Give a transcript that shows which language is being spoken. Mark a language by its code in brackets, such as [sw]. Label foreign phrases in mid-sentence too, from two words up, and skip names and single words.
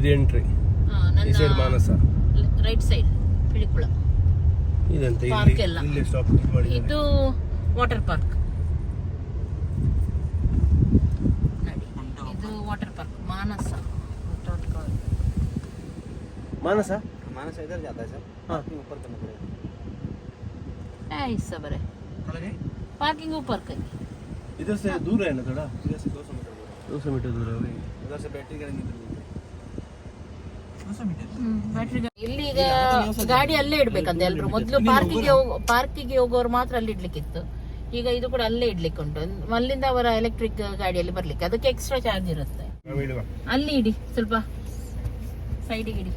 [kn] ಇದು ಎಂಟ್ರಿ, ಈ ಸೈಡ್ ಮಾನಸ, [en] right side [kn] ಪಿಳಿಕುಳ. ಇದಂತೆ ಪಾರ್ಕ್ ಎಲ್ಲ ಇಲ್ಲಿ ಸ್ಟಾಪ್ ಮಾಡಿ. ಇದು [en] water park [kn] ಇದು [en] water park [kn] ಮಾನಸ ಮಾನಸ [hi] मानस इधर जाता है सर हाँ। ऊपर करना पड़ेगा ऐसा बरे पार्किंग ऊपर कहीं इधर से दूर है ना थोड़ा, इधर से 200 मीटर दूर है 200 मीटर दूर है वही. उधर से बैटरी करेंगे तो 200 मीटर [kn] ಬ್ಯಾಟ್ರಿ ಇಲ್ಲಿ ಈಗ ಗಾಡಿ ಅಲ್ಲೇ ಇಡ್ಬೇಕಂತ ಎಲ್ರು ಮೊದಲು ಪಾರ್ಕಿಗೆ ಹೋಗೋರು ಮಾತ್ರ ಅಲ್ಲಿ ಇಡ್ಲಿಕ್ಕಿತ್ತು. ಈಗ ಇದು ಕೂಡ ಅಲ್ಲೇ ಇಡ್ಲಿಕ್ಕೆ ಉಂಟು. ಅಲ್ಲಿಂದ ಅವರ ಎಲೆಕ್ಟ್ರಿಕ್ ಗಾಡಿಯಲ್ಲಿ ಬರ್ಲಿಕ್ಕೆ ಅದಕ್ಕೆ [en] extra charge [kn] ಇರುತ್ತೆ. ಅಲ್ಲಿ ಇಡಿ, ಸ್ವಲ್ಪ ಸೈಡಿಗೆ ಇಡಿ.